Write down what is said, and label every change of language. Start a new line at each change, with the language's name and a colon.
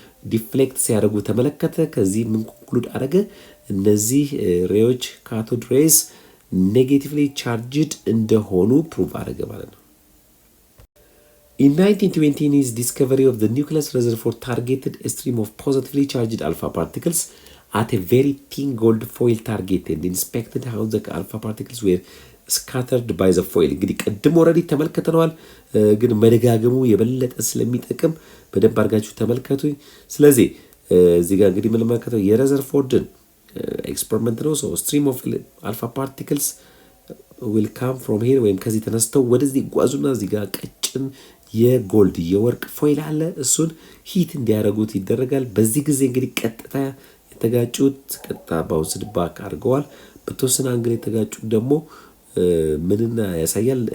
Amharic: ዲፍሌክት ሲያደርጉ ተመለከተ። ከዚህ ምን ኮንክሉድ አደረገ? እነዚህ ሬዎች ካቶድ ሬስ ኔጌቲቭሊ ቻርጅድ እንደሆኑ ፕሩቭ አደረገ ማለት ነው።
English: In 1920, his discovery of the nucleus Rutherford targeted a stream of positively charged alpha particles at a very thin gold foil target and inspected how the alpha particles were scattered by the foil.
Amharic: እንግዲህ ቀድሞ ኦልሬዲ ተመልክተናል፣ ግን መደጋገሙ የበለጠ ስለሚጠቅም በደንብ አድርጋችሁ ተመልከቱ። ስለዚህ እዚህ ጋር እንግዲህ የምንመለከተው የረዘርፎርድን ኤክስፐሪመንት ነው። ሶ
English: stream of alpha particles will come from here
Amharic: ወይም ከዚህ ተነስተው ወደዚህ ይጓዙና እዚህ ጋር ቀጭን የጎልድ የወርቅ ፎይል አለ፣ እሱን ሂት እንዲያደርጉት ይደረጋል። በዚህ ጊዜ እንግዲህ ቀጥታ የተጋጩት ቀጥታ ባውንስድ ባክ አድርገዋል። በተወሰነ አንግል የተጋጩት ደግሞ ምንና ያሳያል?